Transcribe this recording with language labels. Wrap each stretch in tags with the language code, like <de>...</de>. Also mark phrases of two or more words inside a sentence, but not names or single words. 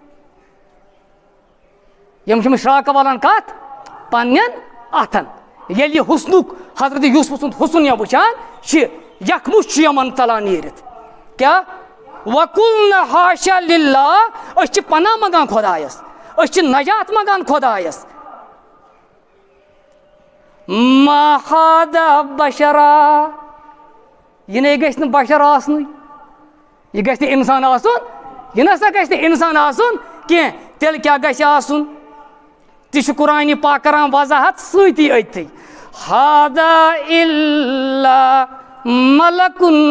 <ks>یِم چھِ شراکہٕ والان کتھ پننٮ۪ن اتھن ییٚلہِ یہِ حسنُک حضرت یوٗسف سُنٛد حسن یا وٕچھان چھِ یکمُش چھُ یِمن ژلان نیٖرِتھ کیاہ</ks> <ar>وقلنا حاشا للہ</ar> <ks>أسۍ چھِ پناہ منگان خۄدایس أسۍ چھِ نجات منگان خۄدایس</ks> <ar>ما ہذا بشرا</ar> <ks>یہِ نے گژھِ نہٕ بشر آسنُے یہِ گژھِ نہٕ انسان آسُن یہِ نسا گژھِ نہٕ انسان آسُن کینٛہہ تیٚلہِ کیاہ گژھِ آسُن تہِ چھُ قرآن پاک کران وضاحت سۭتی أتھی</ks> <ar>ہذا الا ملک</ar>